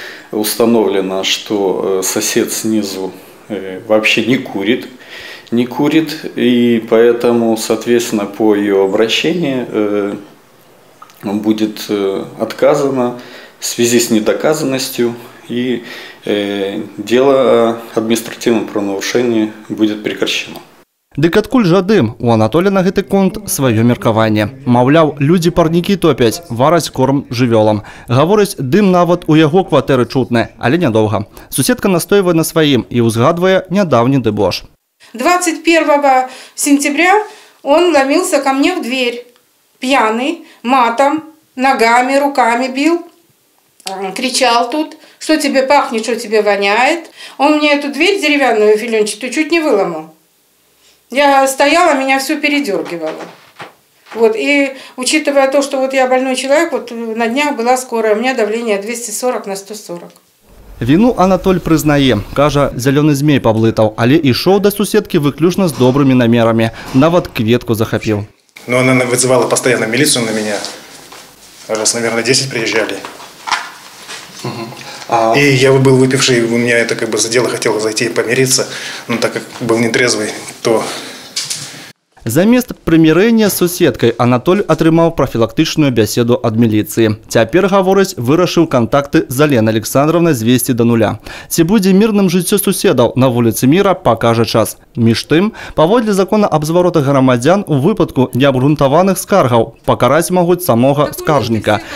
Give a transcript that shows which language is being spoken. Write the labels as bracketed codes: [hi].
[ru] Установлено, что сосед снизу вообще не курит, и поэтому, соответственно, по ее обращению будет отказано в связи с недоказанностью, и дело о административном правонарушении будет прекращено. [be] Дык адкуль жа дым? У Анатолия на гэты конт сваё меркаванне. Маўляў, людзі парнікі топяць, вараць корм жывёлам. Гаворыць, дым нават у яго кватэры чутны, але нядоўга. Суседка настойвае на сваім і ўзгадвае нядаўні дэбош. [ru] 21 сентября он ломился ко мне в дверь, пьяный, матом, ногами, руками бил, кричал тут, что тебе пахнет, что тебе воняет. Он мне эту дверь деревянную филенчатую чуть не выломал. Я стояла, меня все передергивало. Вот, и учитывая то, что вот я больной человек, вот на днях была скорая, у меня давление 240 на 140. [be] Вину Анатоль прызнае, кажа, зялёны змей паблытаў, але ішоў да суседкі выключна з добрымі намерамі, нават кветку захапіў. [ru] Но она вызывала постоянно милицию на меня. Раз, наверное, 10 приезжали. И я был выпивший, у меня это как бы задело, хотел зайти и помириться, но так как был нетрезвый, то... [be] Замест прымірэння з суседкай Анатоль атрымаў прафілактычную бяседу ад міліцыі. Цяпер, гаворыць, вырашыў кантакты з Аленай Александровнай звесці да нуля. Ці будзе мірным жыццё суседаў на вуліцы Міра, пакажа час. Між тым, паводле закона аб зваротах грамадзян, у выпадку неабгрунтаваных скаргаў пакараць могуць самога скаржніка.